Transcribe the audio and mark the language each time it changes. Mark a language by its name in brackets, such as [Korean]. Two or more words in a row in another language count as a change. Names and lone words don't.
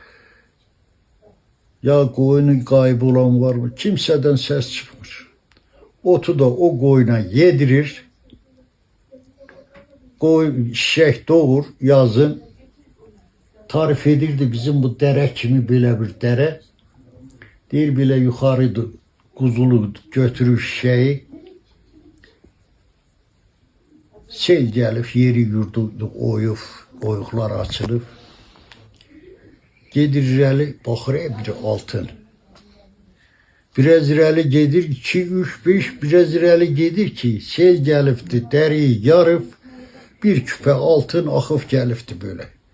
[Azerbaijani] Ya koyunun kaybolan var mı? Kimseden ses çıkmır. Otu da o koyuna yedirir. Koyun şişek doğur yazın. Tarif edirdi bizim bu dere kimi böyle bir dere. Deyir belə yuxarı quzulu götürür şeyi. Sel gəlib, yeri yurdu oyub, oyuqlar açılıb. Gedir irəli, baxır bir altın. Biraz irəli gedir, 2, 3, 5, biraz irəli gedir ki, sel gəlibdi, dəriyi yarıb, bir küpə altın axıb gəlibdi böyle.